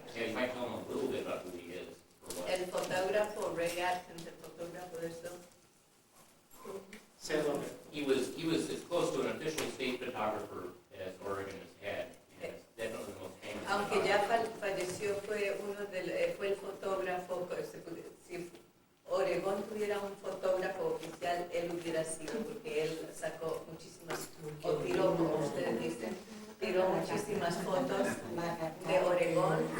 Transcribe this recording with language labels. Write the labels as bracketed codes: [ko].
[en] Yeah, you might tell him a little bit about who he is. Or what. [es] El fotógrafo, Ray Atkins, el fotógrafo de esto. [en] Say a little bit. He was as close to an official state photographer as Oregon has had. And it's definitely the most famous. [es] Aunque ya falleció, fue el fotógrafo. Si Oregón tuviera un fotógrafo oficial, él hubiera sido, porque él sacó muchísimas, o tiró, como ustedes dicen, tiró muchísimas fotos de Oregón.